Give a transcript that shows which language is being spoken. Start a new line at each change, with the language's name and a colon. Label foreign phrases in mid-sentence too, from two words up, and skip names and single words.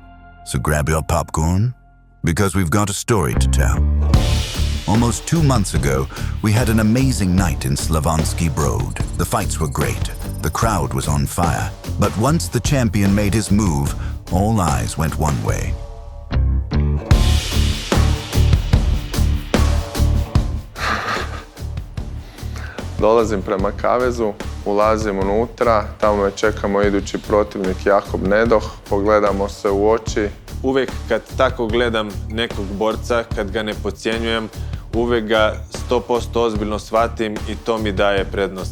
English: So grab your popcorn, because we've got a story to tell. Almost 2 months ago, we had an amazing night in Slavonski Brod. The fights were great. The crowd was on fire. But once the champion made his move, all eyes went one way.
Croatian: Dolazim prema kavezu, ulazim unutra, tamo me čeka moj idući protivnik Jakob Nedoh, pogledamo se u oči. Uvijek kad tako gledam nekog borca, kad ga ne podcjenjujem, uvijek ga 100% ozbiljno shvatim i to mi daje prednost.